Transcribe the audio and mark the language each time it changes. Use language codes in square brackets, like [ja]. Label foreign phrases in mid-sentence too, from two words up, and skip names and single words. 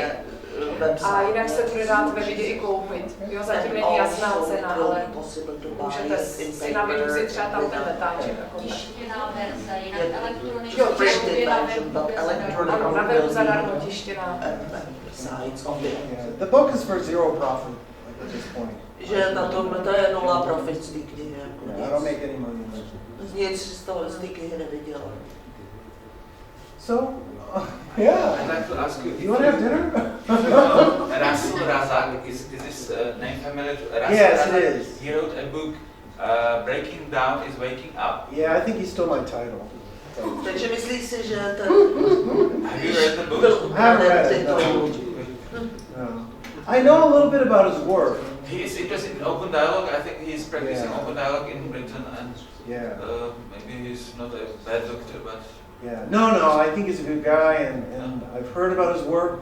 [cs] A jinak se bude dát ve Vidě i koupit. Jo, zatím není jasná cena, ale můžete si na Vidu si třeba tam ten letáček. Tištěná verze, jinak elektronická. Jo, ano, na webu zadarmo tištěná. [en] The book is for zero profit at this point. [cs] Že na tom to je nula profit z té knihy. [en] I don't make any money. [cs] Nic z toho z té knihy nevydělám. [en] So, yeah. I'd like to ask you. You want to have dinner? Rasul Razak, is this name familiar to Rasul Yes, Razak? it is. He wrote a book, Breaking Down is Waking Up. Yeah, I think he stole my title. [cs] Takže myslíš si, že ten... [en] Have you read the book? I haven't read it. No. I know a little bit about his work. He is interested in open dialogue. I think he is practicing open dialogue in Britain, and maybe he's not a bad doctor, but... Yeah, no, I think he's a good guy, and I've heard about his work.